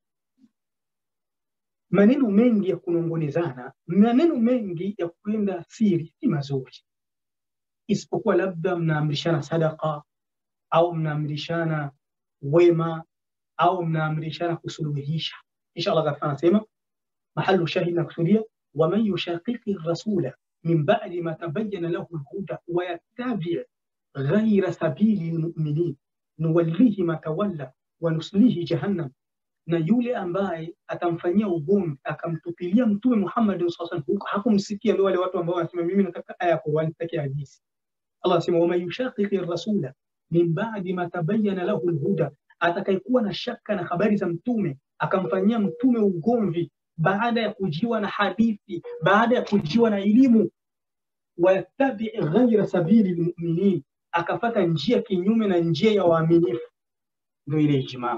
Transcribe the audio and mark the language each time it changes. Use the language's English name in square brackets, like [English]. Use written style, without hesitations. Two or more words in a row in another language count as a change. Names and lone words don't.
[Swahili] Maneno mengi ya kunongonezana, maneno mengi ya kwenda siri si mazuri, isipokuwa labda mnaamrishana sadaqa au mnaamrishana wema au mnaamrishana kusuluhisha. Inshallah Allah anasema [Arabic] محل الشاهد [Swahili] na kusudia [Arabic] ومن يشاقق الرسول من بعد ما تبين له الهدى ويتبع غير سبيل المؤمنين نوله ما تولى ونصله جهنم. [Swahili] Na yule ambaye atamfanyia ugomvi akamtupilia Mtume Muhammad [Arabic] صلى الله عليه وسلم, [Swahili] hakumsikia, ndio wale watu ambao wanasema mimi nataka aya kwa Qur'an, nataka hadithi. Allah anasema [Arabic] ومن يشاقق الرسول من بعد ما تبين له الهدى, [Swahili] atakayekuwa na shaka na habari za mtume akamfanyia mtume ugomvi baada ya kujiwa na hadithi, baada ya kujiwa na elimu, [Arabic] ويتبع غير سبيل المؤمنين, [Swahili] akafata njia kinyume na njia ya waaminifu, ndio ile ijma.